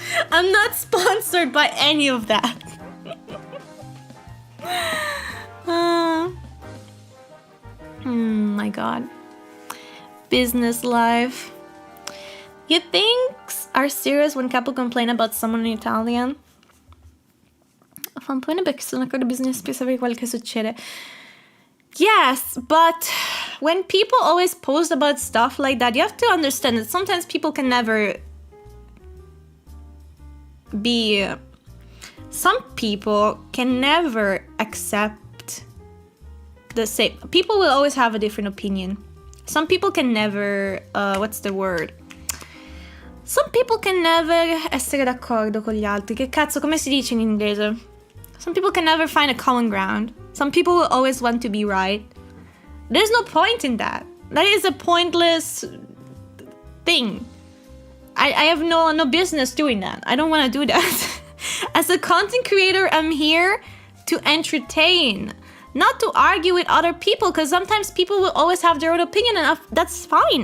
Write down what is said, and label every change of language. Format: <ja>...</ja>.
<en>I'm not sponsored by any of that. My god. Business life. You things are serious when Capo complain about someone in Italian?</en> <it>Fa un po' perché sono ancora bisogna sapere quel che succede.</it> <en>Yes, but when people always post about stuff like that, you have to understand that sometimes people can never be... Some people can never accept the same... People will always have a different opinion. Some people can never... what's the word? Some people can never</en> <it>essere d'accordo con gli altri. Che cazzo, come si dice in inglese?</it> <en>Some people can never find a common ground. Some people will always want to be right. There's no point in that. That is a pointless thing. I have no business doing that. I don't want to do that. As a content creator, I'm here to entertain, not to argue with other people, because sometimes people will always have their own opinion, and that's fine.</en>